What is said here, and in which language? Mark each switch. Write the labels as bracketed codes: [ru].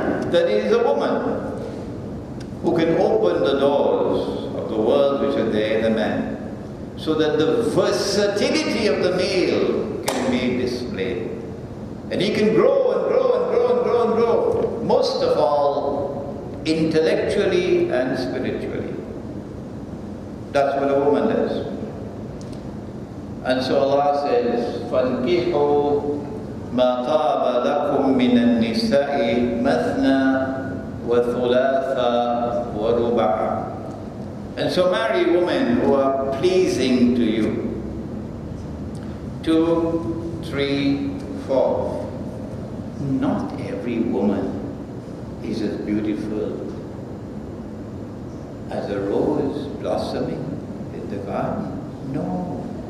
[en] That is a woman who can open the doors of the world which are there in the man, so that the versatility of the male can be displayed. And he can grow and grow and grow and grow and grow. Most of all, intellectually and spiritually. That's what a woman does. And so Allah says, [ar] فَانْكِحُوا مَا طَابَ لَكُم مِّنَ النِّسَاءِ مَثْنَى وَثُلَاثَ وَرُبَعَ. [en] And so marry women who are pleasing to you. 2, 3, 4. Not every woman is as beautiful as a rose blossoming in the garden. No.